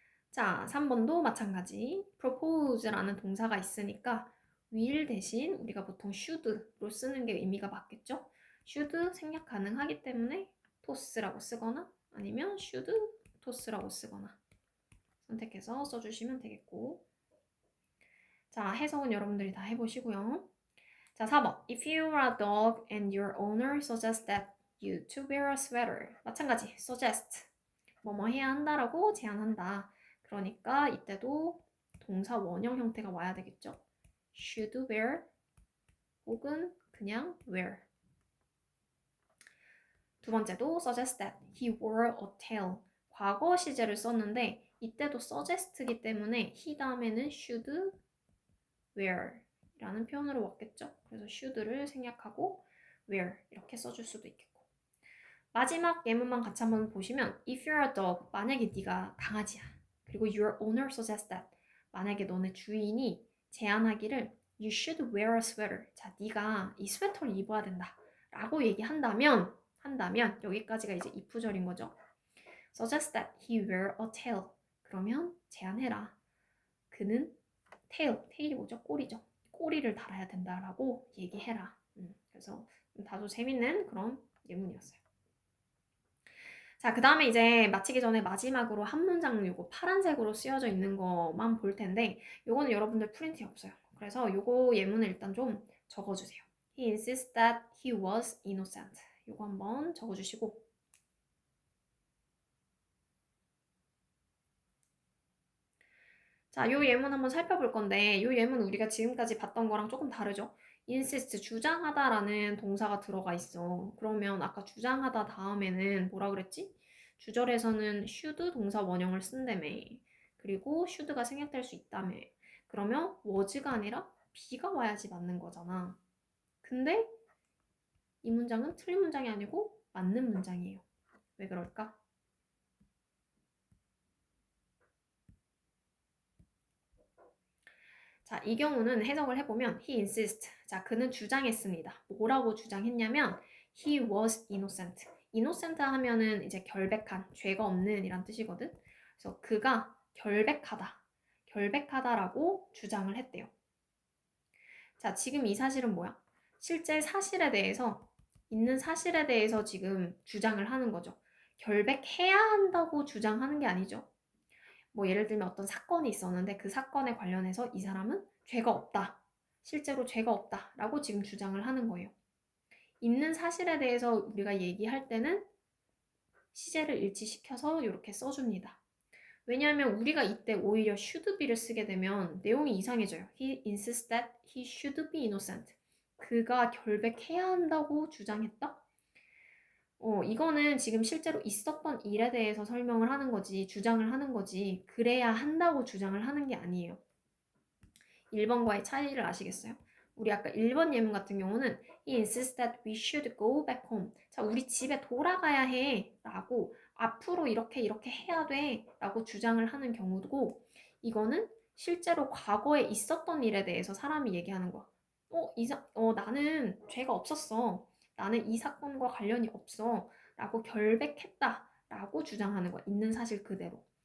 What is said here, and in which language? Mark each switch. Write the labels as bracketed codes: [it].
[ko] 자, 3번도 마찬가지. propose라는 동사가 있으니까 will 대신 우리가 보통 should로 쓰는 게 의미가 맞겠죠? should 생략 가능하기 때문에 toss라고 쓰거나 아니면 should toss라고 쓰거나 선택해서 써주시면 되겠고. 자, 해석은 여러분들이 다 해보시고요. 자, 4번. [en] If you are a dog and your owner suggests that you to wear a sweater. [ko] 마찬가지. suggest. 뭐뭐 해야 한다라고 제안한다. 그러니까 이때도 동사 원형 형태가 와야 되겠죠. [en] should wear [ko] 혹은 그냥 [en] wear. [ko] 두 번째도 [en] suggest that he wore a tail. [ko] 과거 시제를 썼는데 이때도 suggest이기 때문에 he 다음에는 should wear 라는 표현으로 왔겠죠. 그래서 should를 생략하고 wear 이렇게 써줄 수도 있겠고. 마지막 예문만 같이 한번 보시면 [en] if you're a dog, [ko] 만약에 네가 강아지야. 그리고 [en] your owner suggests that [ko] 만약에 너네 주인이 제안하기를 [en] you should wear a sweater. [ko] 자, 네가 이 스웨터를 입어야 된다. 라고 얘기한다면 여기까지가 이제 if절인 거죠. [en] suggest that he wear a tail. [ko] 그러면 제안해라. 그는 tail이 뭐죠? 꼬리죠. 꼬리를 달아야 된다라고 얘기해라. 그래서 다소 재밌는 그런 예문이었어요. 자, 그 다음에 이제 마치기 전에 마지막으로 한 문장 요거 파란색으로 쓰여져 있는 것만 볼 텐데 요거는 여러분들 프린트에 없어요. 그래서 요거 예문을 일단 좀 적어주세요. [en] He insists that he was innocent. [ko] 요거 한번 적어주시고 자, 요 예문 한번 살펴볼 건데 요 예문 우리가 지금까지 봤던 거랑 조금 다르죠? insist, 주장하다라는 동사가 들어가 있어. 그러면 아까 주장하다 다음에는 뭐라 그랬지? 주절에서는 should 동사 원형을 쓴다며. 그리고 should가 생략될 수 있다며. 그러면 was가 아니라 be가 와야지 맞는 거잖아. 근데 이 문장은 틀린 문장이 아니고 맞는 문장이에요. 왜 그럴까? 자, 이 경우는 해석을 해보면 [en] he insist. [ko] 자, 그는 주장했습니다. 뭐라고 주장했냐면 [en] he was innocent. [ko] innocent 하면은 이제 결백한, 죄가 없는 이란 뜻이거든. 그래서 그가 결백하다라고 주장을 했대요. 자, 지금 이 사실은 뭐야? 실제 사실에 대해서 있는 사실에 대해서 지금 주장을 하는 거죠. 결백해야 한다고 주장하는 게 아니죠. 뭐 예를 들면 어떤 사건이 있었는데 그 사건에 관련해서 이 사람은 죄가 없다. 실제로 죄가 없다. 라고 지금 주장을 하는 거예요. 있는 사실에 대해서 우리가 얘기할 때는 시제를 일치시켜서 이렇게 써줍니다. 왜냐하면 우리가 이때 오히려 should be를 쓰게 되면 내용이 이상해져요. [en] He insists that he should be innocent. [ko] 그가 결백해야 한다고 주장했다? 이거는 지금 실제로 있었던 일에 대해서 설명을 하는 거지, 주장을 하는 거지, 그래야 한다고 주장을 하는 게 아니에요. 1번과의 차이를 아시겠어요? 우리 아까 1번 예문 같은 경우는 [en] He insists that we should go back home. [ko] 자, 우리 집에 돌아가야 해 라고 앞으로 이렇게 이렇게 해야 돼 라고 주장을 하는 경우고, 이거는 실제로 과거에 있었던 일에 대해서 사람이 얘기하는 거야. 나는 죄가 없었어. 나는 이 사건과 관련이 없어 라고 결백했다 라고 주장하는 거야. 있는 사실 그대로.